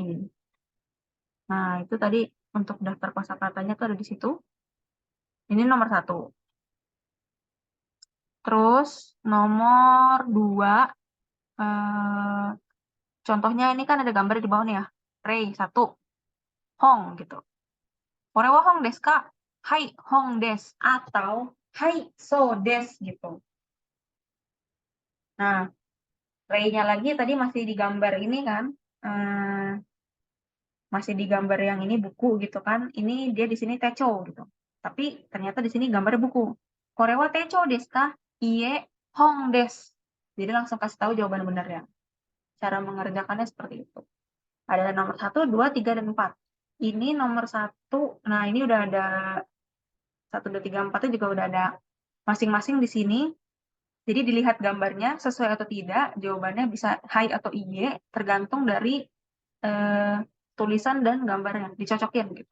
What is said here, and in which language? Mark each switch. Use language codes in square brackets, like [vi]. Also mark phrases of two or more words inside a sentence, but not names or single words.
[id] Nah, itu tadi untuk daftar kosakatanya tuh ada di situ. Ini nomor 1. Terus nomor 2, contohnya ini kan ada gambar di bawah nih ya. Rei 1, Hong gitu. [ja] これは本ですか？はい、本です. [id] Atau [ja] はい、そうです [id] gitu. Nah, Rei-nya lagi tadi masih di gambar ini kan. Masih di gambar yang ini buku gitu kan. Ini dia di sini techo gitu. Tapi ternyata di sini gambarnya buku. [ja] これは手帳ですか？いいえ、本です. [id] Jadi langsung kasih tahu jawaban benernya. Cara mengerjakannya seperti itu. Ada nomor 1, 2, 3, dan 4. Ini nomor 1. Nah, ini udah ada 1, 2, 3, 4-nya juga udah ada masing-masing di sini. Jadi dilihat gambarnya sesuai atau tidak, jawabannya bisa hai atau iye, tergantung dari tulisan dan gambarnya, dicocokin gitu.